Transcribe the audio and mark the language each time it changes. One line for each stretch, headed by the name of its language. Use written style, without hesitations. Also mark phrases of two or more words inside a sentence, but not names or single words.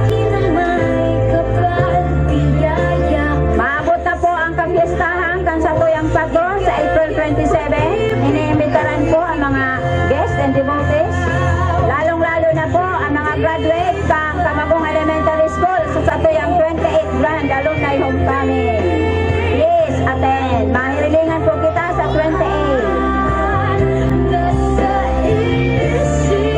Bikol: Maabot na po ang kapiestahan kan sa Tuyang Pagong sa April 27. Iniimbitaran po ang mga
English: guests and devotees.
Bikol: Lalong-lalo na po ang mga graduate pang Kamagong Elementary School sa Tuyang 28 Grand Alumni Homecoming.
English: Please attend.
Bikol: Mahirilingan po kita sa 28.